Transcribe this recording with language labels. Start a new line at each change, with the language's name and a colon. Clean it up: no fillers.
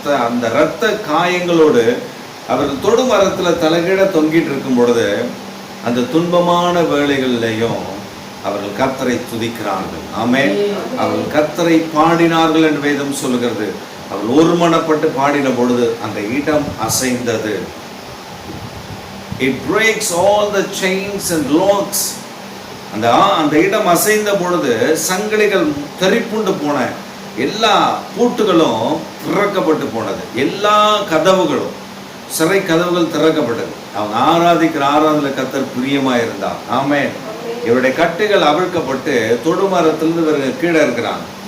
Tamil: அந்த இரத்த காயங்களோடு அவர்கள் தொடுமரத்துல தலைகீழ தொங்கிட்டு இருக்கும் பொழுது அந்த துன்பமான வேளைகளிலேயும் அவர்கள் கர்த்தரை துதிக்கிறார்கள். ஆமென். அவர்கள் கர்த்தரை பாடினார்கள் என்று வேதம் சொல்லுகிறது. அவர்கள் ஒருமனப்பட்டு பாடின பொழுது அந்த இடம் அசைந்தது.
English: It breaks all the chains and locks.
Tamil: அந்த இடம் அசைந்த பொழுது சங்கிலிகள் தெரிப்புண்டு போன, எல்லா பூட்டுகளும் திறக்கப்பட்டு போனது, எல்லா கதவுகளும், சிறை கதவுகள் திறக்கப்பட்டது. அவங்க ஆராதிக்கிற ஆராதனை கர்த்தர் பிரியமா இருந்தார். ஆமென். இவருடைய கட்டுகள் அவிழ்க்கப்பட்டு தொடுமரத்திலிருந்து இவர்கள் கீழே இருக்கிறாங்க.